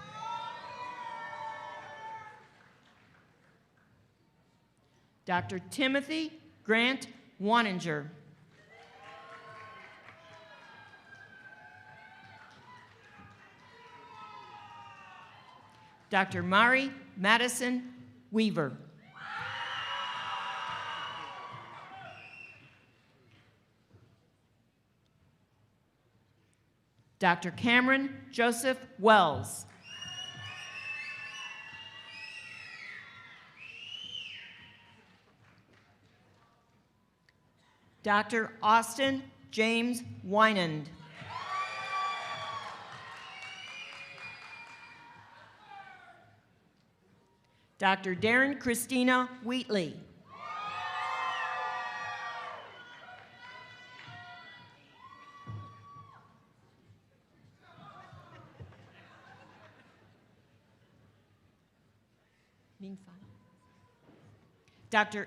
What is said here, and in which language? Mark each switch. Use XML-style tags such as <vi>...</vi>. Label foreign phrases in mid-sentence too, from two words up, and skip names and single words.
<en>Dr. Timothy Grant Waninger. Dr. Mari Madison Weaver. Dr. Cameron Joseph Wells. Dr. Austin James Wynand. Dr. Darren Christina Wheatley. Dr.</en>